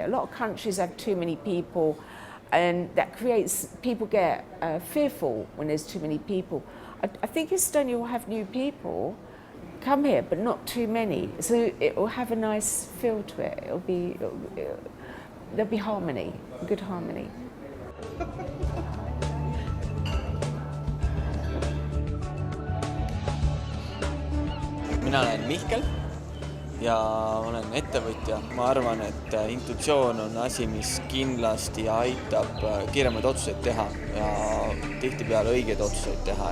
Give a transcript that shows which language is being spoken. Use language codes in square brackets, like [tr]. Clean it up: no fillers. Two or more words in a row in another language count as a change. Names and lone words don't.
[en] A lot of countries have too many people, and that creates, people get fearful when there's too many people. I think Estonia will have new people come here, but not too many. So it will have a nice feel to it. There'll be harmony, good harmony. [et] Mina olen Mihkel ja olen ettevõtja. Ma arvan, et intuitsioon on asi, mis kindlasti aitab kiiremaid otsuseid teha ja tihtipeale õigeid otsuseid teha.